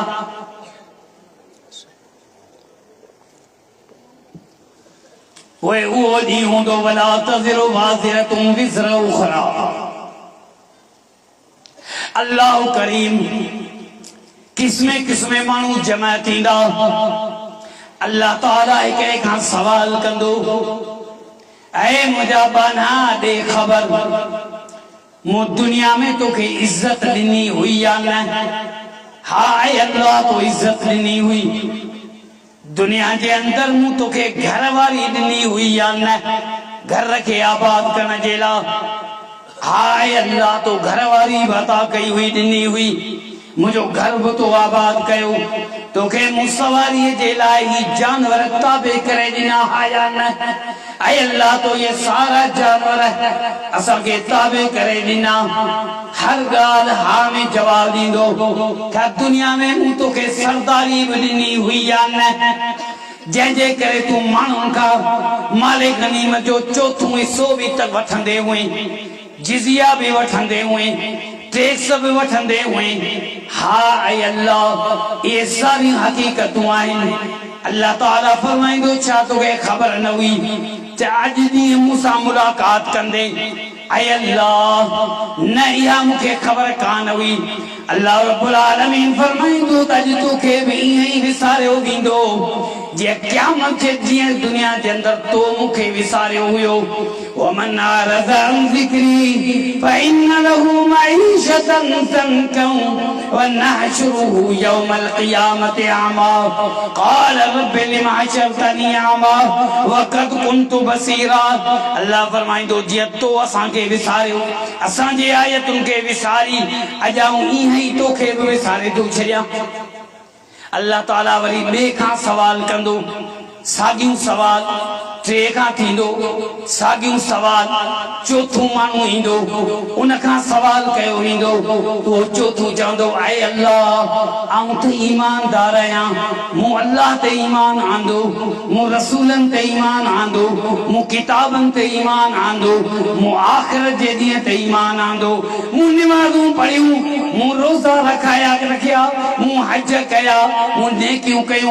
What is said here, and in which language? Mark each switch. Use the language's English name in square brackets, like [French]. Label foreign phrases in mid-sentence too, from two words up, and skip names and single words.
[Sindhi] वो ॾींहुं हूंदो [Arabic] ولا تزر وازرة وزر أخرى [Sindhi] अल्लाह करीम किस्मे किस्मे मानू जमा थींदा अल्लाह ताला एक खां सवाल कंदो ऐ मुंहिंजा बाना दे खबर मु दुनिया में तोखे इज्जत ॾिनी हुई या न हा ऐ अल्लाह तो इज्जत ॾिनी हुई दुनिया के अंदर मु तोखे घर वारी ॾिनी हुई या न घर के आबाद करण जे लाइ हाय अल्लाह तो घर वारी बता कई हुई ॾिनी हुई मुझो घर भी तो आबाद कयो तोखे मुसवारी जे लाइ ही जानवर ताबे करे ॾिना आया न ऐ अल्लाह तो ये सारा जानवर असा के ताबे करे ॾिना हर गाल हा में जवाब दींदो क्या दुनिया में मु तोखे सरदारी भी ॾिनी हुई या न जंहिंजे करे तू माण्हुनि खां माले गनीमत जो चौथों हिस्सो भी तक वठंदे हुए जिजिया भी वठंदे हुए टैक्स भी वठंदे हुए हा ऐ अल्लाह ये सारी हकीकतूं आहिनि अल्लाह ताला फरमाईंदो छा तोखे ख़बर न हुई त अॼु ॾींहुं मूंसां मुलाक़ात कंदे ऐ अल्लाह न इहा मूंखे ख़बर कान हुई अल्लाह रब्बुल आलमीन फरमाईंदो त अॼु तोखे बि ईअं ई विसारियो वेंदो जे क़यामत जे ॾींहुं दुनिया जे अंदर तो मूंखे विसारियो हुयो [Arabic] ومن أعرض عن ذكري فإن له معيشة ضنكا ونحشره يوم القيامة أعمى قال رب لم حشرتني أعمى وقد كنت بصيرا [Sindhi] अल्लाह फरमाईंदो जीअं तो असांखे विसारियो असांजे आयतुनि खे विसारी अॼु आऊं ईअं ई तोखे बि विसारे थो छॾियां अल्लाह ताला वरी बे खां सवाल कंदो सागियूं सवाल टे खां थींदो साॻियूं सवाल चोथों माण्हू ईंदो उन खां सवाल कयो वेंदो उहो चोथों चवंदो ऐं अल्लाह आऊं त ईमानदार आहियां मूं अल्लाह ते ईमान आंदो मूं रसूलनि ते ईमान आंदो मूं किताबनि ते ईमान आंदो मूं आख़िरत जे ॾींहं ते ईमान आंदो मूं निमाज़ूं पढ़ियूं मूं रोज़ा रखिया मूं हज कया मूं नेकियूं कयूं